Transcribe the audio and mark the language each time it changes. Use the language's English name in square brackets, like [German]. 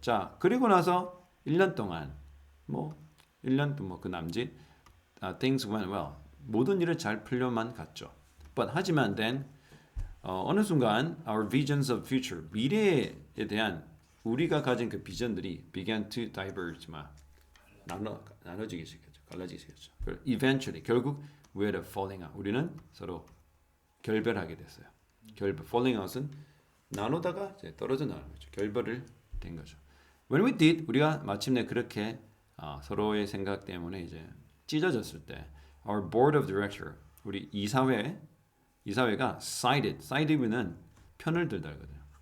[Korean] 자, 그리고 나서 1년 동안 1년 동안 그 남짓 [English] things went well. [Korean] 모든 일을 잘 풀려만 갔죠. But 하지만 then 어느 순간 [English] our visions of future [Korean] 미래에 대한 우리가 가진 그 비전들이 [English] began to diverge [Korean] 나눠지기 시작했죠. 갈라지기 시작했죠. [English] Eventually [Korean] 결국 [English] we had a falling out. [Korean] 우리는 서로 결별하게 됐어요. falling out은 나누다가 이제 떨어져 나가는 거죠. 결별을 된 거죠. [English] When we did [Korean] 우리가 마침내 그렇게 서로의 생각 때문에 이제 찢어졌을 때 [English] our board of director [Korean] 우리 이사회가 side는 편을 들다거든요.